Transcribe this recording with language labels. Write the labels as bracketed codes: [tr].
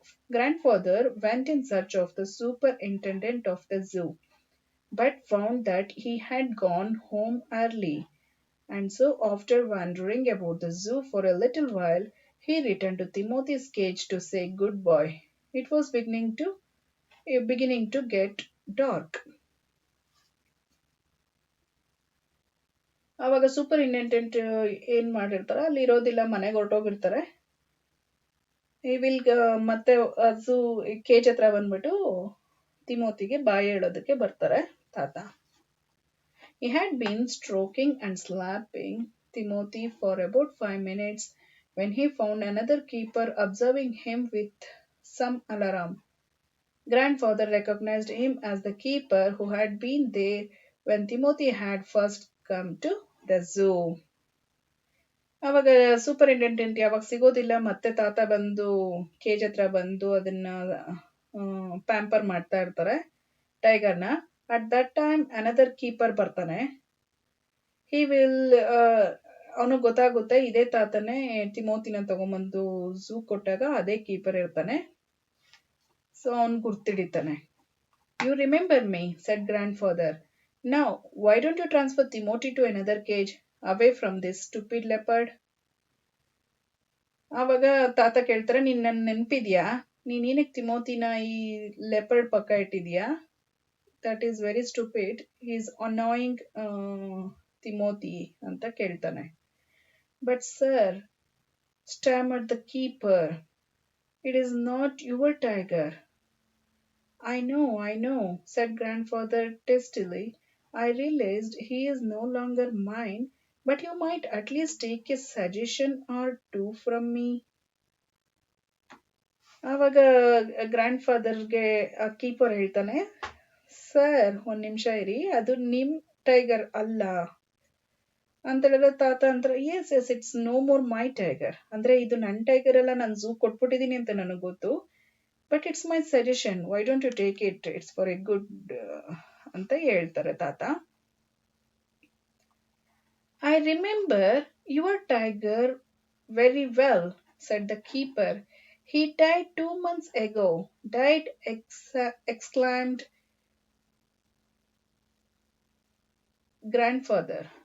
[en] Grandfather went in search of the superintendent of the zoo, but found that he had gone home early. And so, after wandering about the zoo for a little while, he returned to Timothy's cage to say goodbye. It was beginning to get dark. [kn] ಆವಾಗ superintendent ಏನ್ ಮಾಡಿರ್ತಾರ, ಅಲ್ಲಿ ಇರೋದಿಲ್ಲ, ಮನೆಗೆ ಹೊರಟೋಗಿರ್ತಾರೆ. ಈ will ಮತ್ತೆ ಅದು cage ಹತ್ರ ಬಂದ್ಬಿಟ್ಟು ತಿಮೋತಿಗೆ ಬಾಯಿ ಹೇಳೋದಕ್ಕೆ ಬರ್ತಾರೆ ತಾತ. [en] He had been stroking and slapping Timothy for about 5 minutes when he found another keeper observing him with some alarm. Grandfather recognized him as the keeper who had been there when Timothy had first come to the zoo. [kn] ಅವಾಗ superintendent ಯಾವಾಗ ಸಿಗೋದಿಲ್ಲ, ಮತ್ತೆ ತಾತ ಬಂದು cage ಹತ್ರ ಬಂದು ಅದನ್ನ pamper ಮಾಡ್ತಾ ಇರ್ತಾರೆ ಟೈಗರ್ನ. [en] at that time another keeper [kn] ಬರ್ತಾನೆ. ಹಿ ವಿಲ್ ಅವನಿಗೆ ಗೊತ್ತಾಗುತ್ತೆ ಇದೇ ತಾತನೇ ತಿಮೋತಿನ ತಗೊಂಬಂದು ಝೂ ಕೊಟ್ಟಾಗ ಅದೇ ಕೀಪರ್ ಇರ್ತಾನೆ. [en] so [kn] ಅವನ್ ಗುರ್ತಿಡಿತಾನೆ. [en] You remember me, said grandfather. Now why don't you transfer Timothy to another cage away from this stupid leopard. [kn] ಆವಾಗ ತಾತ ಕೇಳ್ತಾರೆ, ನೀನ್ ನನ್ ನೆನ್ಪಿದ್ಯಾ, ನೀನ್ ಏನಕ್ಕೆ ತಿಮೋತಿನ ಈ ಲೆಪರ್ಡ್ ಪಕ್ಕ ಇಟ್ಟಿದ್ಯಾ? [en] that is very stupid, is annoying Timothy [kn] ಅಂತ ಕೇಳ್ತಾನೆ. [en] But sir, stammered the keeper, it is not your tiger. I know, said grandfather testily. I realized he is no longer mine, but you might at least take a suggestion or two from me. [kn] ಆವಾಗ grand ಫಾದರ್ಗೆ keeper ಹೇಳ್ತಾನೆ, sir ಒಂದ್ ನಿಮಿಷ ಇರಿ, ಅದು ನಿಮ್ tiger ಅಲ್ಲ, ಅಂತ ಹೇಳಿದ್ರೆ ತಾತ ಅಂತಾರೆ [en] yes yes it's no more my tiger, [kn] ಅಂದ್ರೆ ಇದು ನನ್ನ ಟೈಗರ್ ಎಲ್ಲ ನಾನು ಝೂ ಕೊಟ್ಬಿಟ್ಟಿದೀನಿ ಅಂತ ನನಗೆ ಗೊತ್ತು, [en] but it's my suggestion, why don't you take it, it's for a good [kn] ಅಂತ ಹೇಳ್ತಾರೆ ತಾತ. [en] I remember your tiger very well, said the keeper. He died 2 months ago. Died, exclaimed grandfather.